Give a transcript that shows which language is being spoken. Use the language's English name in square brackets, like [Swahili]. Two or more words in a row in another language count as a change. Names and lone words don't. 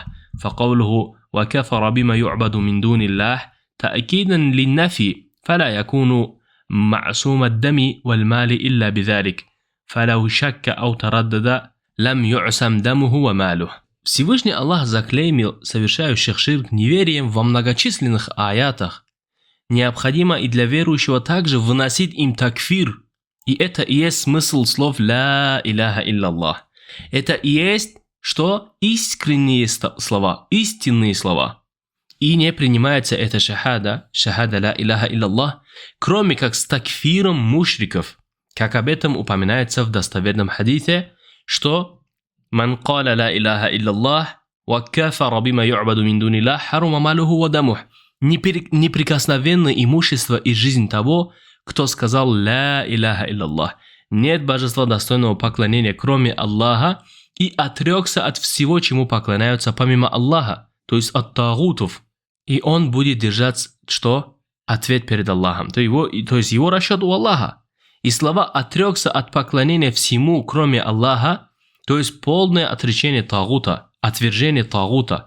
[Arabic] فقوله وكفر بما يعبد من دون الله تأكيدا للنفي، فلا يكون معصوم الدم والمال إلا بذلك، فلو شك أو تردد لم يعصم دمه وماله. [Russian] Всевышний Аллах заклеймил совершающих ширк неверием во многочисленных аятах. Необходимо и для верующего также выносить им такфир. И это и есть смысл слов [Arabic] «لا إله إلا الله». [Russian] Это и есть что? Искренние слова, истинные слова. И не принимается эта шахада [Arabic] «لا إله إلا الله», [Russian] кроме как с такфиром мушриков. Как об этом упоминается в достоверном хадисе, что [Arabic] «من قال لا إله إلا الله وكفر بما يعبد من دون الله حرم ماله ودمه». [Russian] Неприкосновенно имущество и жизнь того, кто сказал [Arabic] «لا إله إلا الله». [Russian] Нет божества достойного поклонения, кроме Аллаха, и отрекся от всего, чему поклоняются помимо Аллаха, то есть от тагутов. И он будет держать что? Ответ перед Аллахом, то есть его расчет у Аллаха. И слова «отрекся от поклонения всему, кроме Аллаха», то есть полное отречение тагута, отвержение тагута.